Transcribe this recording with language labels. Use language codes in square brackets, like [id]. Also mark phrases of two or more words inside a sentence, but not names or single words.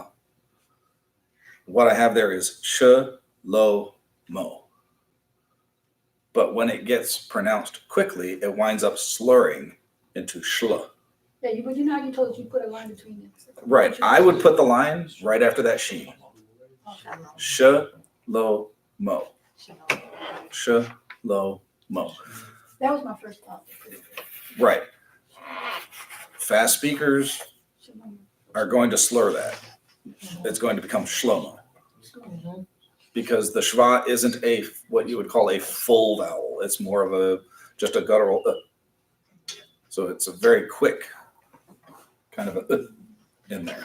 [en] What I have there is sh-lo-mo. But when it gets pronounced quickly, it winds up slurring into shla. Yeah, but you know how you told us you put a line between them. Right. I would put the line right after that sheen. Sh-lo-mo. Sh-lo-mo. That was my first thought. Right. Fast speakers are going to slur that. It's going to become shlomo. Because the shva isn't what you would call a full vowel. It's more of just a guttural. So it's a very quick kind of a in there.